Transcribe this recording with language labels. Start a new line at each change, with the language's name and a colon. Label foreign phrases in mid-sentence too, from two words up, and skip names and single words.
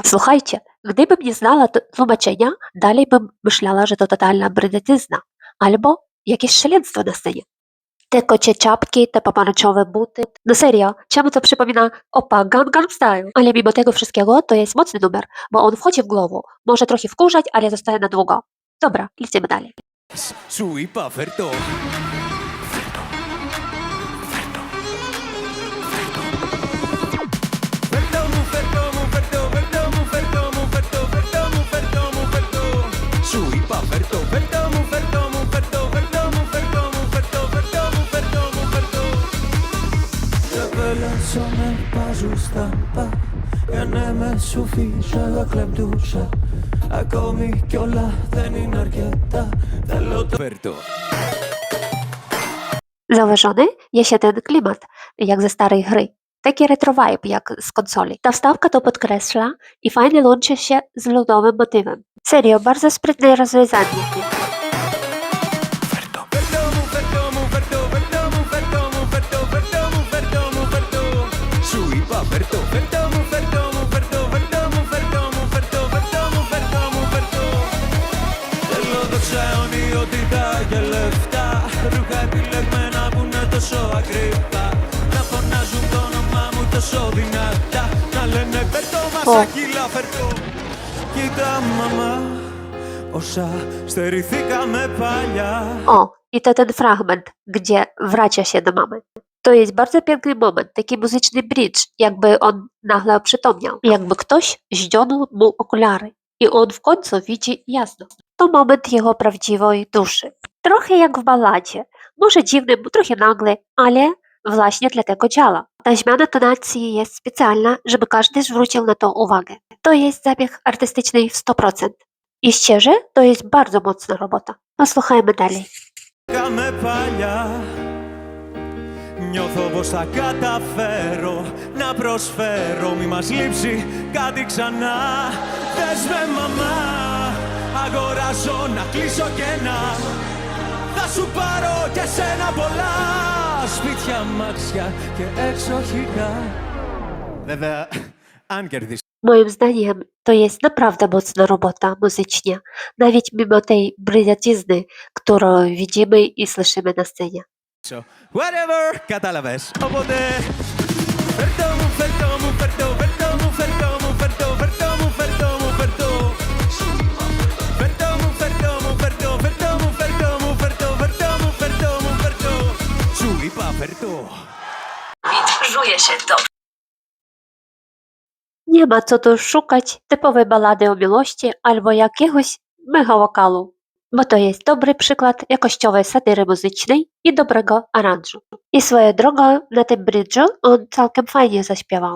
Polish: Słuchajcie, gdybym nie znała tłumaczenia, dalej bym myślała, że to totalna brynetyzna. albo jakieś szaleństwo na scenie. Te kocie czapki, te pomarańczowe buty. No serio, czemu to przypomina opa Gangnam Style? Ale mimo tego wszystkiego to jest mocny numer, bo on wchodzi w głowę. Może trochę wkurzać, ale zostaje na długo. Dobra, lecimy dalej.
Greek: Σου είπα φέρτο. Φέρτο μου, φέρτο μου, φέρτο, φέρτο μου, φέρτο μου, φέρτο, φέρτο μου, φέρτο μου, φέρτο. Σου είπα φέρτο, φέρτο μου, φέρτο μου, φέρτο, φέρτο μου, φέρτο μου, φέρτο, φέρτο μου, φέρτο μου, φέρτο. Σε πέλασα με παζουστάμπα, για ναι με σου φύσαγα κλεπτούσα. Ακόμη κι όλα δεν είναι αρκετά, θέλω το φέρτο.
Polish: Zauważony? Jest się ten klimat, jak ze starej gry. Taki retro vibe, jak z konsoli. Ta wstawka to podkreśla i fajnie łączy się z ludowym motywem. Serio, bardzo sprytne rozwiązanie.
Greek: Φέρτο μου, φέρτο μου, φέρτο, φέρτο μου, φέρτο μου, φέρτο, φέρτο μου, φέρτο μου, φέρτο. Σου είπα φέρτο, φέρτο μου, φέρτο μου, φέρτο, φέρτο μου, φέρτο μου, φέρτο, φέρτο μου, φέρτο μου, φέρτο. Θέλω δόξα αιωνιότητα και λεφτά, ρούχα επιλεγμένα που είναι τόσο ακριβά, να φωνάζουν το όνομά μου τόσο δυνατά, να λένε φέρτο μας ακύλα, φέρτο. Κοίτα μαμά, όσα στερηθήκαμε παλιά.
Polish: O, i to ten fragment, gdzie wraca się do mamy. To jest bardzo piękny moment, taki muzyczny bridge, jakby on nagle oprzytomniał. Jakby ktoś zdjął mu okulary i on w końcu widzi jasno. To moment jego prawdziwej duszy. Trochę jak w balladzie. Może dziwny, trochę nagle, ale właśnie dlatego działa. Ta zmiana tonacji jest specjalna, żeby każdy zwrócił na to uwagę. To jest zabieg artystyczny w 100%. I szczerze, to jest bardzo mocna robota. Posłuchajmy dalej.
Greek: Κάμε παλιά. Νιώθω πως θα καταφέρω να προσφέρω. Μη μας λείψει κάτι ξανά. Δες με μαμά, αγοράζω να κλείσω κενά. Θα σου πάρω και σένα πολλά. Σπίτια, μάξια και εξοχικά. Βέβαια, αν κερδίσεις.
Polish: Moim zdaniem to jest naprawdę mocna robota muzycznie, nawet mimo tej brylatyzny, którą widzimy i słyszymy na scenie.
Greek: Whatever, κατάλαβες. Οπότε, φέρτο μου, φέρτο μου, φέρτο, φέρτο μου, φέρτο μου, φέρτο, φέρτο μου, φέρτο μου, φέρτο. Φέρτο μου, φέρτο μου, φέρτο, φέρτο μου, φέρτο μου, φέρτο, φέρτο μου, φέρτο μου, φέρτο. Σου είπα φέρτο.
Polish: Czuje się dobrze. Nie ma co tu szukać typowej ballady o miłości albo jakiegoś mega wokalu, bo to jest dobry przykład jakościowej satyry muzycznej i dobrego aranżu. I swoją drogą na tym bridżu on całkiem fajnie zaśpiewał.